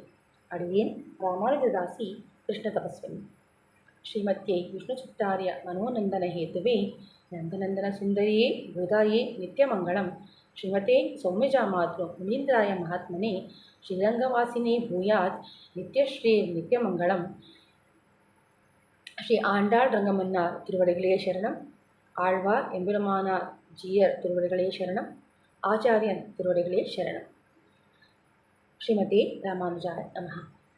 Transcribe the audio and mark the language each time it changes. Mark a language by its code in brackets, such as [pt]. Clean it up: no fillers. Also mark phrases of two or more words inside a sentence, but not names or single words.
[kn] ಅಡಿಯೇನ್ ರಾಮಾನುಜದಾಸಿ ಕೃಷ್ಣ ತಪಸ್ವಿನಿ. [sa] ಶ್ರೀಮತ್ಯೆ ವಿಷ್ಣುಚಿತ್ತಾರ್ಯ ಮನೋನಂದನ ಹೇತುವೆ ನಂದನಂದನ ಸುಂದರಿಯೇ ಗೋದಾಯೇ ನಿತ್ಯಮಂಗಳಂ ಶ್ರೀಮತೆ ಸೌಮ್ಯಜಾಮಾತೃ ಮುನೀಂದ್ರಾಯ ಮಹಾತ್ಮನೆ ಶ್ರೀರಂಗವಾಸಿನೇ ಭೂಯಾತ್ नित्यश्री नित्यमङ्गलम्. [ta] ஸ்ரீ ஆண்டாள் ரங்கமன்னார் திருவடிகளே சரணம். ஆழ்வார் எம்பெருமானார் ஜீயர் திருவடிகளே சரணம். ஆச்சாரியன் திருவடிகளே சரணம். [sa] श्रीमते रामानुजाय नमः.